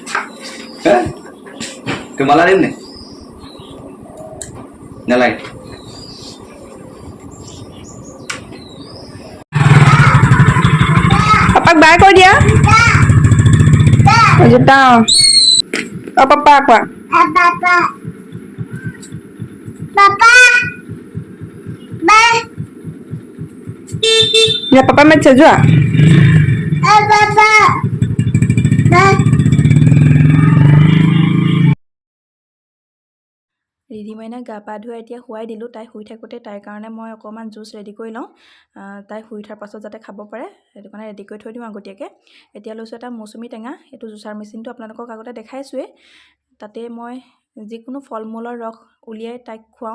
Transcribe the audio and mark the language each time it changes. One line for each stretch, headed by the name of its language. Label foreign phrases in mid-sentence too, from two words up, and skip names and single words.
Assamese: তোমালা দিম নে? নালাগে। পাপাক বাই কৈ দিয়া। জোতা পাপা কোৱা। Papa. Papa. Ba. Ya papa main saja. Papa. Ba. ৰিধিমাইনা গা পা ধুৱাই এতিয়া শুৱাই দিলোঁ। তাই শুই থাকোঁতে তাইৰ কাৰণে মই অকণমান জুচ ৰেডি কৰি লওঁ, তাই শুই উঠাৰ পাছত যাতে খাব পাৰে, সেইটো কাৰণে ৰেডি কৰি থৈ দিওঁ আগতীয়াকৈ। এতিয়া লৈছোঁ এটা মৌচুমী টেঙা। এইটো জুচাৰ মেচিনটো আপোনালোকক আগতে দেখাইছোৱেই। তাতে মই যিকোনো ফল মূলৰ ৰস উলিয়াই তাইক খুৱাওঁ।